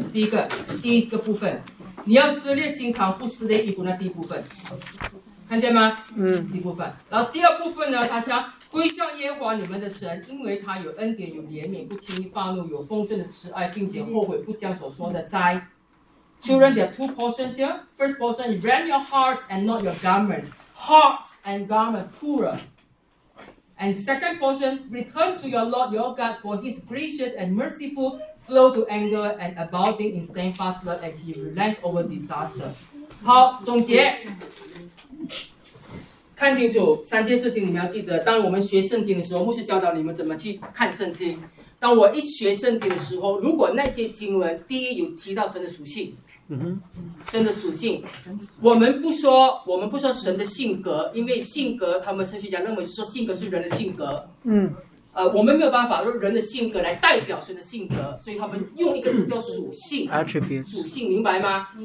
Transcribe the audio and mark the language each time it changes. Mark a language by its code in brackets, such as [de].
[zh] 第一个部分，你要撕裂心肠，不撕裂衣服，那第一部分。看见吗？嗯，一部分。然后第二部分呢？他想归向耶和华你们的神，因为他有恩典，有怜悯，不轻易发怒，有丰盛的慈爱，并且后悔不将所说的灾。 [en] Children, there are two portions here. First portion, you rent your hearts and not your garments. Hearts and garments, plural. And second portion, return to your Lord your God, for he is gracious and merciful, slow to anger and abounding in steadfast love, and he relents over disaster. [zh] 好，总结。看清楚三件事情，你们要记得。当我们学圣经的时候，牧师教导你们怎么去看圣经。当我一学圣经的时候，如果那些经文第一有提到神的属性，神的属性，我们不说神的性格，因为性格他们神学家认为说性格是人的性格，我们没有办法用人的性格来代表神的性格，所以他们用一个词叫属性，属性，明白吗？